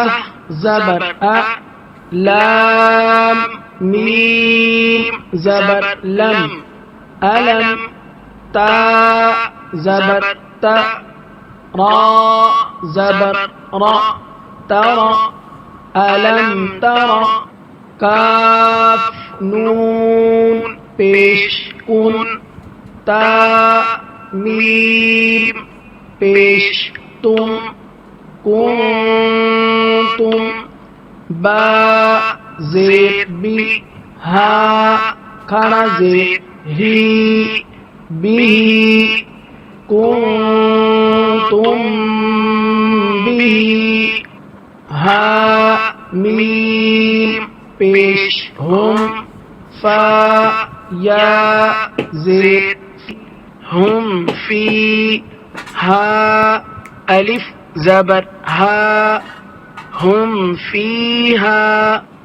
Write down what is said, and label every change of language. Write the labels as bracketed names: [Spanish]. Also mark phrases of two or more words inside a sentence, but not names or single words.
[Urdu] زبر ا، لام، میم، زبر لم، الم، تا، زبر تا، را، زبر را، ترى، [Arabic] ألم تر، [Urdu] کاف، نون، پیش کن، تا، میم، پیش تم، کنتم، با، زیر بی، ہا، کھڑا زیر ہی، بھی، کنتم بھی، ہا، میم، پیش ہم، فا، یا، زیر ہم فی، ہا، الف، زبر ہا، ہم فیہا،